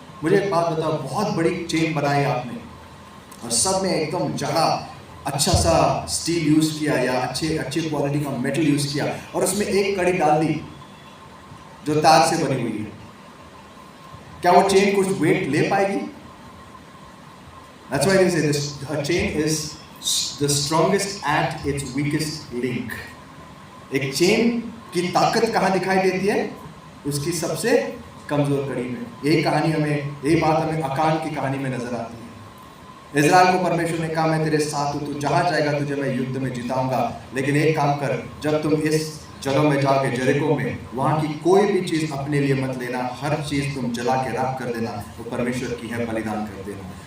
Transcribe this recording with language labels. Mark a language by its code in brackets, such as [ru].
[hi] मुझे एक बात बताओ, बहुत बड़ी चेन बनाई आपने और सब में एकदम जड़ा अच्छा सा स्टील यूज किया या अच्छे क्वालिटी का मेटल यूज किया, और उसमें एक कड़ी डाल दी जो तार से बनी हुई है, क्या वो चेन कुछ वेट ले पाएगी? [en] That's why they say this, a chain is the strongest at its weakest link। [hi] एक चेन की ताकत कहाँ दिखाई देती है? उसकी सबसे कमजोर कड़ी में। यही बात हमें अकान की कहानी में नजर आती है। इज़राइल को परमेश्वर ने कहा, मैं तेरे साथ हूँ, तू जहाँ जाएगा तुझे मैं युद्ध में जिताऊंगा, लेकिन एक काम कर, जब तुम इस जगह में जाके जेरिको में, वहाँ की कोई भी चीज़ अपने लिए मत लेना, हर चीज़ तुम जला के राख कर देना, वो परमेश्वर की है, बलिदान कर देना।